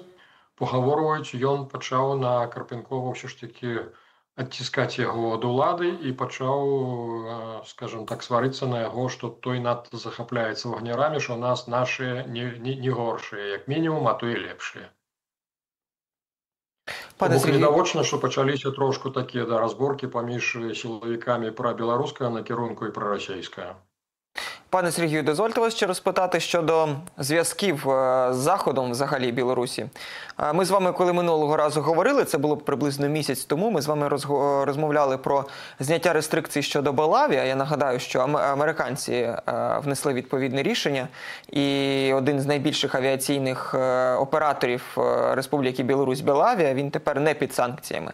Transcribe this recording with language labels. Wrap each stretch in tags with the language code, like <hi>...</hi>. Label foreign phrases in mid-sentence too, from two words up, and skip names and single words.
<be>Пагаворваюць, ён пачаў на Карпенкова ўсё ж таки адціскаць яго ад улады і пачаў, скажем так, сварыцца на яго, што той надта захапляецца вагнярамі, што ў нас нашыя не горшыя, як мінімум, а то і лепшыя. Відавочна, што пачаліся трошку такія разборкі паміж сілавікамі прабеларускага накірунку і прарасійскага.</be> <uk>Пане Сергію, дозвольте вас ще розпитати щодо зв'язків з Заходом взагалі Білорусі. Ми з вами, коли минулого разу говорили, це було приблизно місяць тому, ми з вами розмовляли про зняття рестрикцій щодо Белаві. Я нагадаю, що американці внесли відповідне рішення, і один з найбільших авіаційних операторів Республіки Білорусь, Белавія, він тепер не під санкціями.</uk>